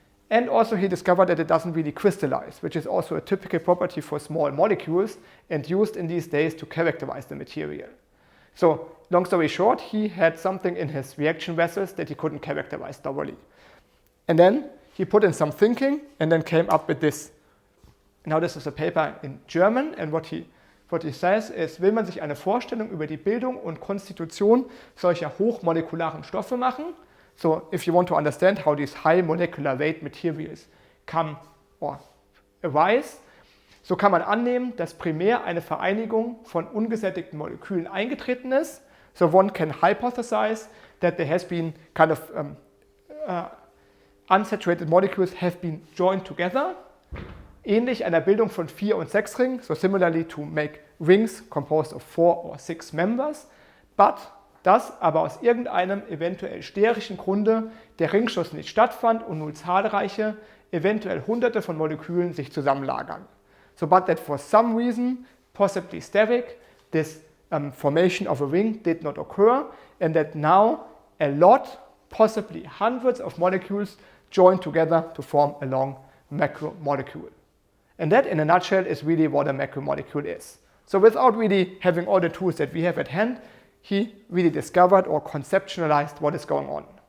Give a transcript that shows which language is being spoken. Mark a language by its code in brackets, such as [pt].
[en] And also he discovered that it doesn't really crystallize, which is also a typical property for small molecules and used in these days to characterize the material. So, long story short, he had something in his reaction vessels that he couldn't characterize thoroughly. And then he put in some thinking and then came up with this. Now this is a paper in German, and what he says is, [de] will man sich eine Vorstellung über die Bildung und Konstitution solcher hochmolekularen Stoffe machen, [en] So if you want to understand how these high molecular weight materials come or arise, [de] so kann man annehmen, dass primär eine Vereinigung von ungesättigten Molekülen eingetreten ist. [en] So one can hypothesize that there has been kind of unsaturated molecules have been joined together, [de] ähnlich einer Bildung von 4 und 6 Ringen, [en] so similarly to make rings composed of 4 or 6 members, but [de] dass aber aus irgendeinem eventuell sterischen Grunde der Ringschluss nicht stattfand und nun zahlreiche, eventuell hunderte von Molekülen sich zusammenlagern. [en] So but that for some reason, possibly steric, this formation of a ring did not occur, and that now a lot, possibly hundreds of molecules join together to form a long macromolecule. And that, in a nutshell, is really what a macromolecule is. So without really having all the tools that we have at hand, he really discovered or conceptualized what is going on.